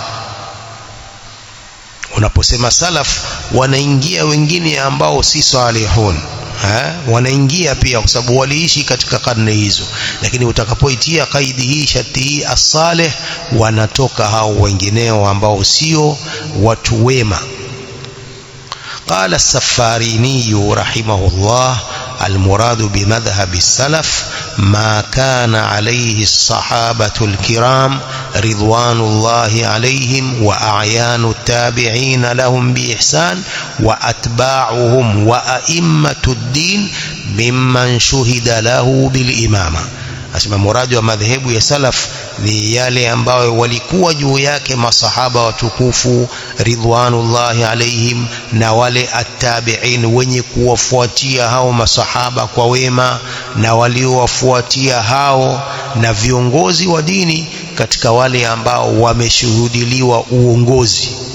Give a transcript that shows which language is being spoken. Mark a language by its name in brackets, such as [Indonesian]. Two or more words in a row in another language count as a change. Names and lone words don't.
[Swahili] Unaposema salaf wanaingia wengine ambao si salihun, wanaingia pia kwa sababu waliishi katika karne hizo, lakini utakapoitia qaidi hii, sharti hii as-salih, wanatoka hao wengineo ambao sio watu wema. [Arabic] قال السفاريني رحمه الله المراد بمذهب السلف ما كان عليه الصحابة الكرام رضوان الله عليهم وأعيان التابعين لهم بإحسان وأتباعهم وأئمة الدين ممن شهد له بالإمامة. [Swahili] Asema muradi wa madhehebu ya salaf ni yale ambao walikuwa juu yake masahaba watukufu [Arabic] رضوان الله عليهم, [Swahili] na wale at-tabi'in wenye kuwafuatia hao masahaba kwa wema, na waliowafuatia hao, na viongozi wa dini katika wale ambao wameshuhudiliwa uongozi.